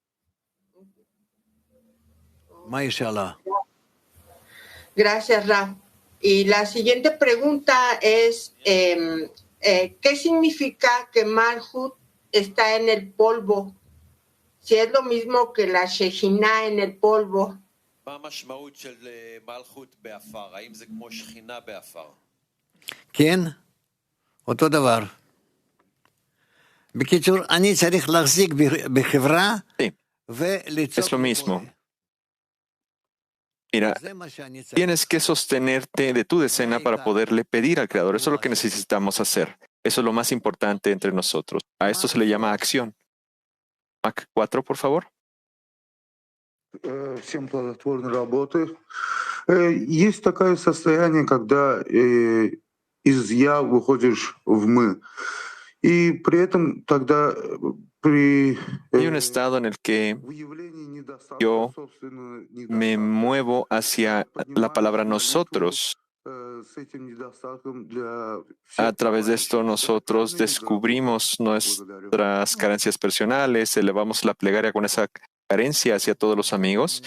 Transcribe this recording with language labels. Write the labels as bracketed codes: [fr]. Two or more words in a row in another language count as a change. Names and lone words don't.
[es] Gracias, Rav. Y la siguiente pregunta es, ¿qué significa que Malhut está en el polvo? Si es lo mismo que la Shejina en el polvo. [he] כן, אותו דבר. בקיצור, אני צריך להחזיק בחברה [es] Es lo mismo. Mira, tienes que sostenerte de tu decena para poderle pedir al Creador. Eso es lo que necesitamos hacer. Eso es lo más importante entre nosotros. A esto se le llama acción. Mac 4, por favor. [ru] Всем плодотворной работы. Есть такое состояние, когда из «я» выходишь в «мы». И при этом тогда [es] Hay un estado en el que yo me muevo hacia la palabra nosotros. A través de esto nosotros descubrimos nuestras carencias personales, elevamos la plegaria con esa carencia hacia todos los amigos.